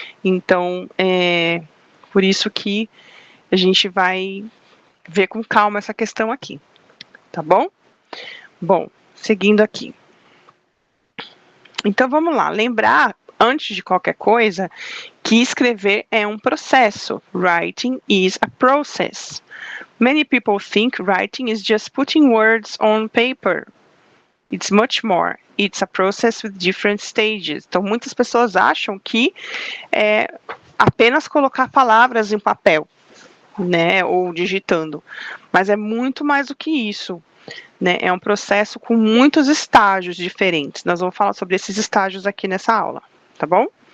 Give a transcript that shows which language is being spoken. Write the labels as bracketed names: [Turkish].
[Portuguese] Então, por isso que a gente vai ver com calma essa questão aqui, tá bom? Bom, seguindo aqui. Então, vamos lá. Lembrar, antes de qualquer coisa, que escrever é um processo. [English] Writing is a process. Many people think writing is just putting words on paper. It's much more. It's a process with different stages. [Portuguese] Então, muitas pessoas acham que é apenas colocar palavras em papel, né, ou digitando. Mas é muito mais do que isso, né? É um processo com muitos estágios diferentes. Nós vamos falar sobre esses estágios aqui nessa aula, tá bom?